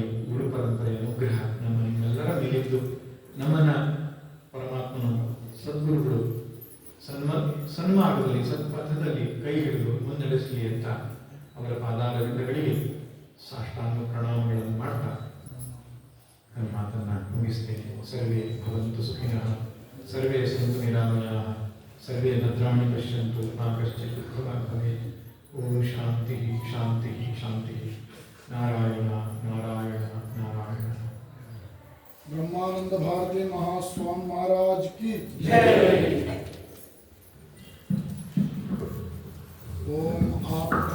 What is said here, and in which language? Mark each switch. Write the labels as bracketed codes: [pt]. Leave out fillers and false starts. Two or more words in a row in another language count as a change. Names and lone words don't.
[kn] ಗುರು ಪರಂಪರೆಯ ಅನುಗ್ರಹ ನಿಮ್ಮೆಲ್ಲರ ಮೇಲಿದ್ದು ನಮ್ಮನ್ನು ಪರಮಾತ್ಮನ ಸದ್ಗುರುಗಳು ಸನ್ಮಾರ್ಗದಲ್ಲಿ ಸತ್ಪಥದಲ್ಲಿ ಕೈ ಹಿಡಿದು ಮುನ್ನಡೆಸಲಿ ಅಂತ ಅವರ ಪಾದಾರವಿಂದಗಳಿಗೆ ಸಾಷ್ಟಾಂಗ ಪ್ರಣಾಮಗಳನ್ನು ಮಾಡ್ತಾ ನನ್ನ ಮಾತನ್ನು ಮುಗಿಸ್ತೇನೆ. [sa] ಸರ್ವೇ ಭವಂತು ಸುಖಿನಃ, ಸರ್ವೇ ಸಂತು ನಿರಾಮಯಾಃ, ಸರ್ವೇ ಭದ್ರಾಣಿ ಪಶ್ಯಂತು ಮಾ ಕಶ್ಚಿತ್ ದುಃಖಭಾಗ್ ಭವೇತ್. ಓಂ ಶಾಂತಿ ಶಾಂತಿ ಶಾಂತಿ. ನಾರಾಯಣ ನಾರಾಯಣ ನಾರಾಯಣ. [hi] ब्रह्मानंद भारती महास्वामी महाराज की ओम आप